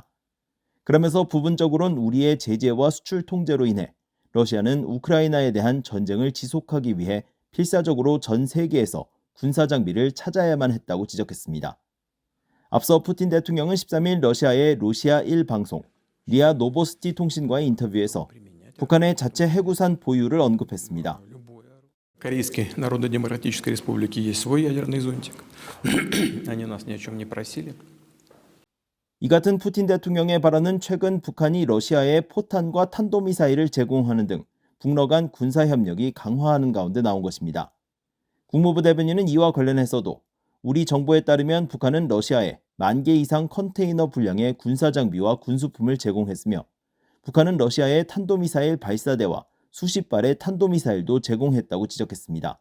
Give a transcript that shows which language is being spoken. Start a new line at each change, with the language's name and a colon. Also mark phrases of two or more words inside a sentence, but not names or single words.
Korean: 그러면서 부분적으로는 우리의 제재와 수출 통제로 인해 러시아는 우크라이나에 대한 전쟁을 지속하기 위해 필사적으로 전 세계에서 군사장비를 찾아야만 했다고 지적했습니다. 앞서 푸틴 대통령은 13일 러시아의 로시아 1 방송 리아 노보스티 통신과의 인터뷰에서 북한의 자체 해구산 보유를 언급했습니다.
Russian: Корейской Народно-Демократической Республики есть свой ядерный зонтик. Они нас ни о чем не просили.
Korean: 이 같은 푸틴 대통령의 발언은 최근 북한이 러시아에 포탄과 탄도미사일을 제공하는 등 북러 간 군사협력이 강화하는 가운데 나온 것입니다. 국무부 대변인은 이와 관련해서도 우리 정보에 따르면 북한은 러시아에 10,000개 이상 컨테이너 분량의 군사장비와 군수품을 제공했으며 북한은 러시아에 탄도미사일 발사대와 수십 발의 탄도미사일도 제공했다고 지적했습니다.